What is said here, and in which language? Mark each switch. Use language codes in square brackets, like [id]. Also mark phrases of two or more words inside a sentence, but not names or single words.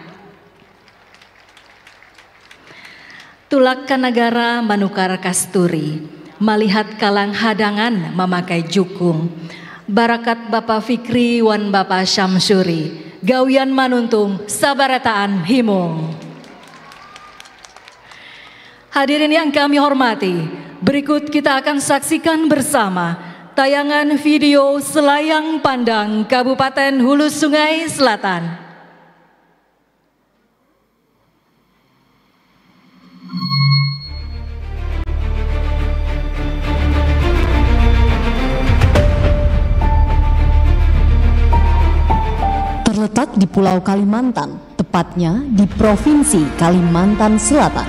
[bjn] Tulak kanagara manukar kasturi, melihat kalang hadangan memakai jukung, barakat Bapak Fikri wan Bapak Syamsuri, gawian manuntung sabarataan himung. [id] Hadirin yang kami hormati, berikut kita akan saksikan bersama tayangan video Selayang Pandang Kabupaten Hulu Sungai Selatan. Terletak di Pulau Kalimantan, tepatnya di Provinsi Kalimantan Selatan.